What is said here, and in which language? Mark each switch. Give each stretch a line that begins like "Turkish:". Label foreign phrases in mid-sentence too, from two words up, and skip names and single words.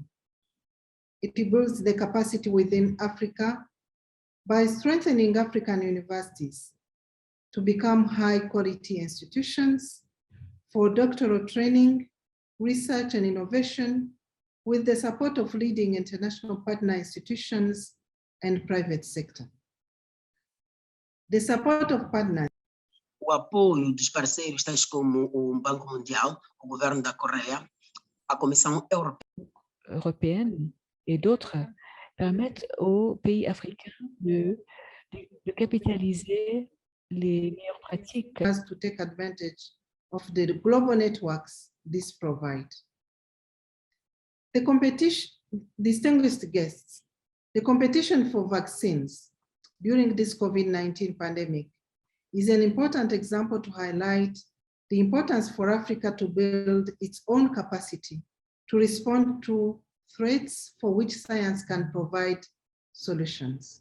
English: It builds the capacity within Africa by strengthening African universities to become high-quality institutions for doctoral training, research, and innovation with the support of leading international partner institutions and private sector. The support of partners.
Portuguese: O apoio dos parceiros tais como o Banco Mundial, o governo da Coreia, a Commission
French: européenne et d'autres permettent aux pays africains de capitaliser les meilleures pratiques.
English: To take advantage of the global networks this provide. The competition, distinguished guests, the competition for vaccines during this COVID-19 pandemic is an important example to highlight the importance for Africa to build its own capacity to respond to threats for which science can provide solutions.